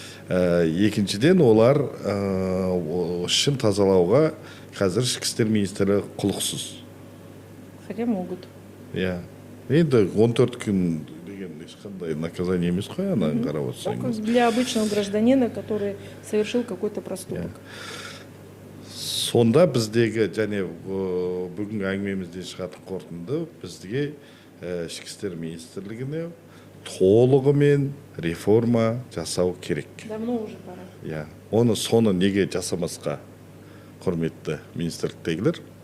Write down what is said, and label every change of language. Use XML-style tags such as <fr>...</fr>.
<kk>Екіншіден олар ішін тазалауға қазір ішкі істер министрі құлықсыз.</kk> <ru>Хотя могут.</ru> <kk>Иә. Енді 14 күн деген ешқандай</kk> <ru>наказание</ru> <kk>емес қой, ана қарап</kk> <ru>Так,</ru> <kk>отырсаңыз.</kk> <ru>для обычного гражданина, который совершил какой-то проступок.</ru> <kk>Сонда біздегі және бүгінгі әңгімемізде шығатын қорытынды бізге ішкі істер министрлігіне толығымен реформа жасау керек.</kk> <ru>Давно уже пора.</ru> <kk>Иә. Соны неге жасамасқа, құрметті министрліктегілер?</kk>